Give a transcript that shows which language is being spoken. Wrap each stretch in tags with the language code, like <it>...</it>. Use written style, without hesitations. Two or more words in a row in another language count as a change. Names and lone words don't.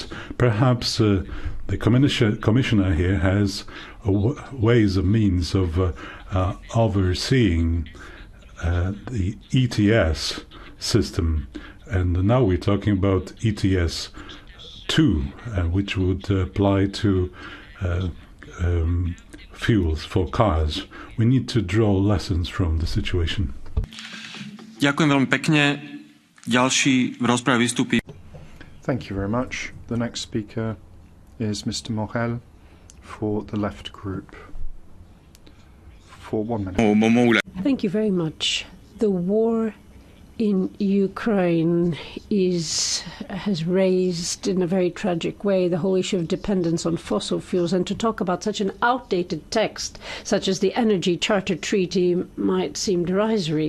<en>Perhaps the commissioner here has ways and means of overseeing the ETS system. And now we're talking about ETS 2, which would apply to fuels for cars. We need to draw lessons from the situation.</en> <sk>Ďakujem veľmi pekne. Ďalší v rozprave vystúpi.</sk> <en>Thank you very much. The next speaker is Mr. Morel for the Left Group. For 1 minute. Thank you very much. The war in Ukraine has raised in a very tragic way the whole issue of dependence on fossil fuels, and to talk about such an outdated text such as the Energy Charter Treaty might seem derisory.</en>